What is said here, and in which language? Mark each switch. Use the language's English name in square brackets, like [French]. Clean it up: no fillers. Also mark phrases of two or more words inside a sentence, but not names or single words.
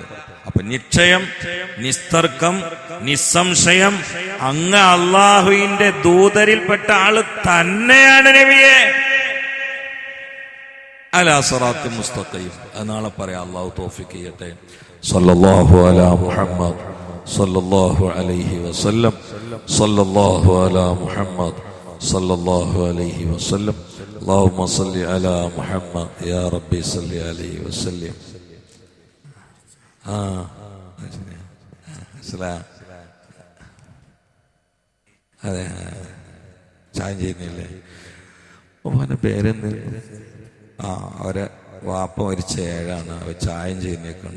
[Malayalam] അപ്പൊ നിശ്ചയം, നിസ്തർക്കം, നിസ്സംശയം അങ്ങ് അള്ളാഹുവിന്റെ ദൂതരിൽപ്പെട്ട ആള് തന്നെയാണ് നബിയെ. [Arabic] على صراط مستقيم. [Malayalam] നാളെ പറയാം. അള്ളാഹു തൗഫീഖ് ചെയ്യട്ടെ. [Arabic] صلى الله على محمد صلى الله عليه وسلم. صلى الله على محمد صلى الله عليه وسلم. اللهم صل على محمد يا ربي صل عليه وسلم. [Malayalam] അതെ, ചായം ചെയ്യുന്നില്ലേ? ഓന്റെ പേരെന്ത്? അവരെ വാപ്പ മരിച്ച ഏഴാണ്. അവർ ചായം ചെയ്യുന്നൊക്കെ ഉണ്ട്.